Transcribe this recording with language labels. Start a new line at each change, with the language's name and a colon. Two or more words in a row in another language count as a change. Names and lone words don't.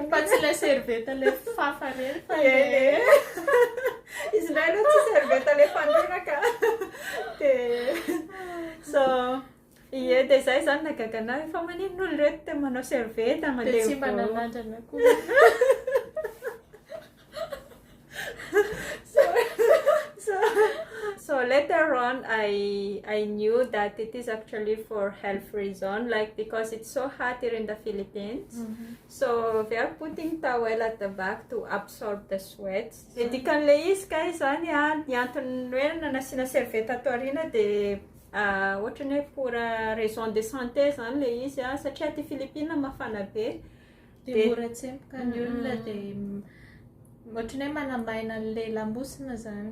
Malagasy: Fa tsy ilay servieta ilay fafa ireny fa izy indray aloha tsy servieta ilay fandronaka. So dia izay zany nahagaga anahy fa maninona olo reto te manao servieta mandeha dia tsy mba nalandrana koa.
English: So later on, I knew that it is actually for health reason, like because it's so hot here in the Philippines. So they are putting towel at the back to absorb the sweat.
Malagasy: Di kan'le izy kay zany ny antony hoe nanasiana servieta ato aoriana dia ohatrany hoe
French: pour raison de santé
Malagasy: zany le izy satria aty Philippines mafana be. Dia mora tsempoka ny olona dia ohatrany hoe manamaina an'ilay lamosina zany.